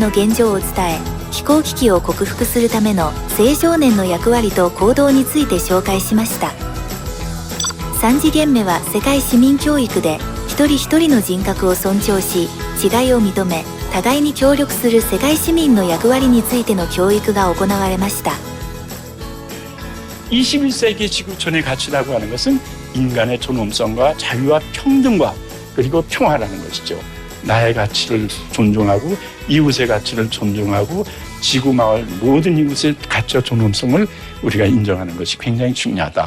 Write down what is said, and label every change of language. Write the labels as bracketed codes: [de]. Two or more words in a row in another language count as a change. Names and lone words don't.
[ja] の現状を伝え、気候危機を克服するための青少年の役割と行動について紹介しました。3次元目は世界市民教育で、一人一人の人格を尊重し、違いを認め、互いに協力する世界市民の役割についての教育が行われました。 [ko] 21세기 지구촌의 가치라고 하는 것은 인간의 존엄성과 자유와 평등과 그리고 평화라는 것이죠. 나의 가치를 존중하고 이웃의 가치를 존중하고 지구 마을 모든 이웃의 가치와 존엄성을 우리가 인정하는 것이 굉장히 중요하다.